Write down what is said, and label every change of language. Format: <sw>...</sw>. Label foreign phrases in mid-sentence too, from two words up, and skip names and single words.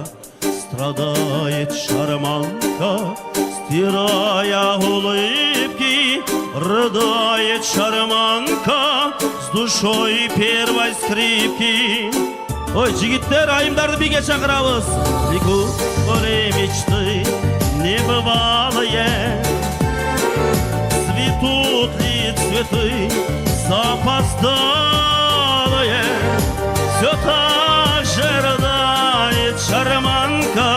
<ru>Страдает шарманка, стирая улыбки, рыдает шарманка с душой первой скрипки.</ru> <ky>Ой, жигиттер, айымдарды бийге чакырабыз.</ky> <ru>Лику поле мечты небывалые, цветут ли цветы запоздалые, все так же рыдает шарманка.</ru>